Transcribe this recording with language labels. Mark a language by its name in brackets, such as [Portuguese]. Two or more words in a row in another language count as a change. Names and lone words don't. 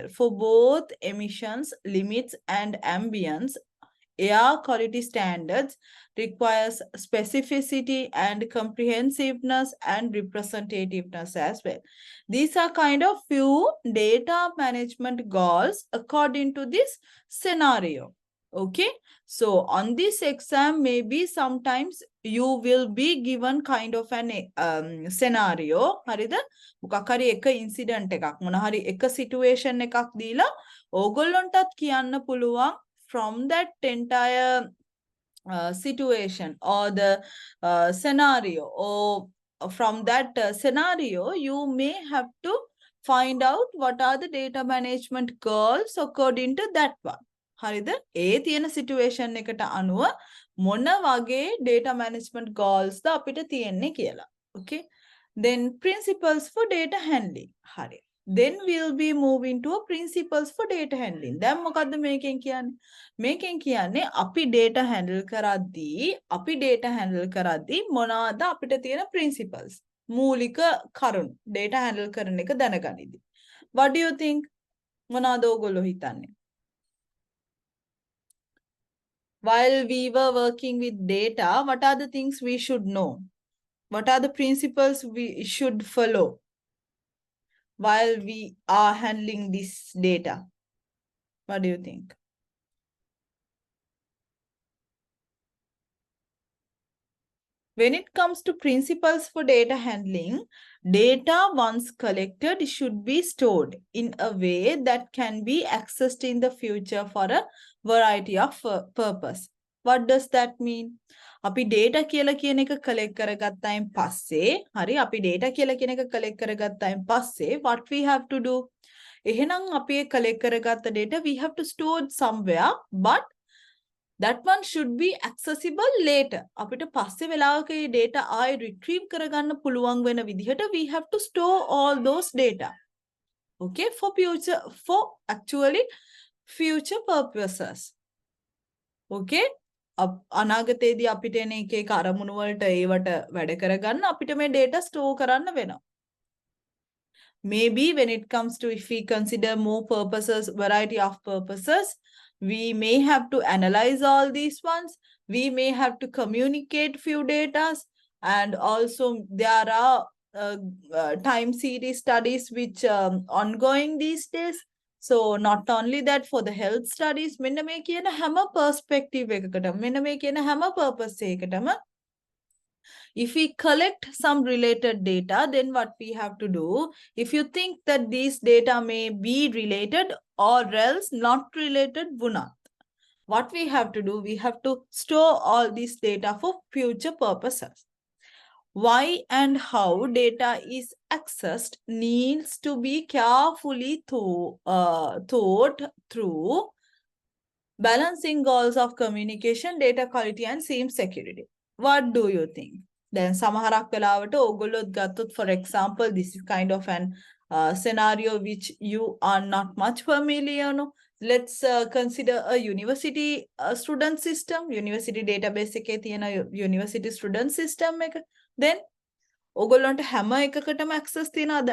[English] For both emissions limits and ambience, air quality standards requires specificity and comprehensiveness and representativeness as well. These are kind of few data management goals according to this scenario. Okay, so on this exam, maybe sometimes you will be given kind of an scenario. [Sinhala] හරිද? මොකක් හරි එක incident එකක් මොන හරි එක situation එකක් දීලා ඕගොල්ලන්ටත් කියන්න පුළුවන් [English] from that entire situation or the scenario, or from that scenario you may have to find out what are the data management goals according to that one. [Sinhala] හරිද? ඒ තියෙන situation එකට අනුව මොන වගේ [English] data management goals [Sinhala] ද අපිට තියෙන්නේ කියලා. [English] Okay, then principles for data handling. හරි, then we'll be moving to principles for data handling. [Sinhala] දැන් මොකද්ද මේකෙන් කියන්නේ? මේකෙන් කියන්නේ අපි [English] data handle [Sinhala] කරද්දී මොනවාද අපිට තියෙන principles, මූලික කරුණු [English] data handle [Sinhala] කරන එක දැනගනිද්දී. [English] What do you think? [Sinhala] මොනවාද ඔයගොල්ලෝ හිතන්නේ? [English] While we were working with data, what are the things we should know? What are the principles we should follow while we are handling this data? What do you think? When it comes to principles for data handling, data once collected should be stored in a way that can be accessed in the future for a variety of purpose. What does that mean? [Sinhala] අපි data කියලා කියන එක collect කරගත්තායින් පස්සේ, හරි, අපි data කියලා කියන එක collect කරගත්තායින් පස්සේ [English] what we have to do? [Sinhala] එහෙනම් අපි collect කරගත්ත [English] data we have to store it somewhere, but that one should be accessible later. [Sinhala] අපිට පස්සේ වෙලාවක මේ data ආයෙ retrieve කරගන්න පුළුවන් වෙන විදිහට [English] we have to store all those data. Okay, for actually future purposes. [Sinhala] Okay, අනාගතයේදී අපිට එන එක එක අරමුණු වලට ඒවට වැඩ කරගන්න අපිට මේ data store කරන්න වෙනවා. [English] Maybe when it comes to, if we consider more purposes, variety of purposes, we may have to analyze all these ones. We may have to communicate few data, and also there are time series studies which ongoing these days. So not only that, for the health studies, [Sinhala] මෙන්න මේ කියන හැම perspective එකකටම, මෙන්න මේ කියන හැම purpose එකකටම, [English] if we collect some related data, then what we have to do, if you think that these data may be related or else not related, what we have to do, we have to store all this data for future purposes. Why and how data is accessed needs to be carefully thought through, balancing goals of communication, data quality, and SIEM security. What do you think? Then [Sinhala] සමහරක් වෙලාවට ඕගොල්ලොත් ගත්තොත්, [English] for example, this is kind of an scenario which you are not much familiar. No? Let's consider a university student system, university database [Sinhala] එකේ තියෙන [English] university student system එක. [Sinhala] Then ඕගොල්ලන්ට හැම එකකටම access තියනවාද?